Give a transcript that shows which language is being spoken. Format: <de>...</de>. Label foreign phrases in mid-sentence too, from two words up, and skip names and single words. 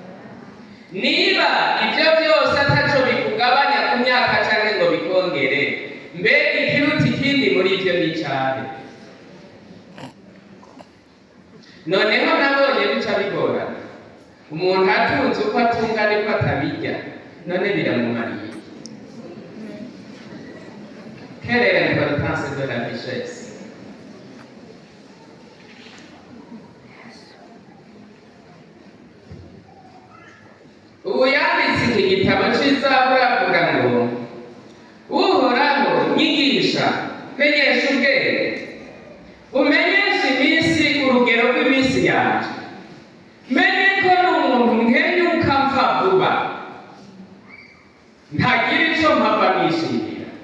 <rn>Niba ibyo byose ataco bikugabanya ku myaka cyangwa ngo bikongere, mbega ikiruta ikindi muri ivyo n'icahe? Noneho nabonye bica bigorana, umuntu atunze uko atunga niko atabirya, none biramumariye.</rn> <fr>Quelle est l'importance de la richesse?</fr> <rn>Ubu yanditse iki gitabo c'Izaburi avuga ngo Uhoraho nyigisha, menyesha ubwenge, umenyeshe iminsi urugero rw'iminsi yanje, menye ko n'umuntu nkenyuka mpfa vuba, ntagira ico mpava nishimira.</rn>